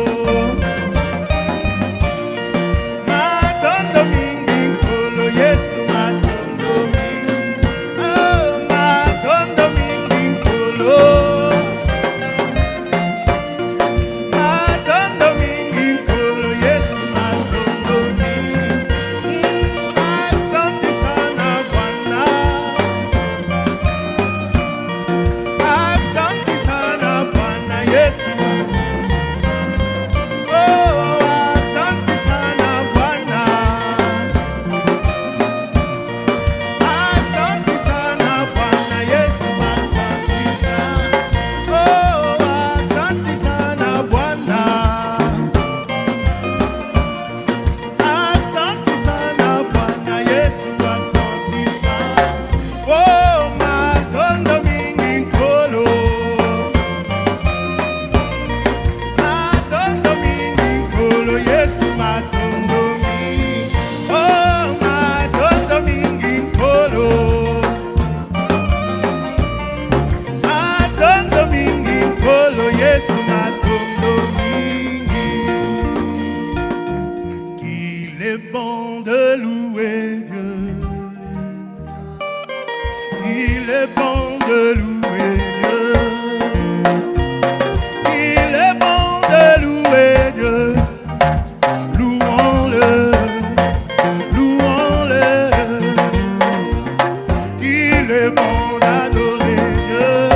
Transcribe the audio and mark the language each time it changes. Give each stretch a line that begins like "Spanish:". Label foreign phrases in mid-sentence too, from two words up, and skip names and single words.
Lingala: Yesu matondo mingi matondo mingi nkolo matondo mingi nkolo Yesu matondo mingi
Swahili: asante sana Bwana asante sana Bwana Yesu asante sana Bwana asante sana Bwana Yesu asante sana asante sana Bwana asante sana Bwana Yesu asante sana
Lingala: matondo mingi nkolo matondo mingi nkolo Yesu matondo mingi matondo mingi nkolo matondo mingi nkolo Yesu matondo mingi
French: qu'il est bon de louer Dieu qu'il est bon de louer Dieu il est bon de louer Dieu louons-le louons-le il est bon d'adorer Dieu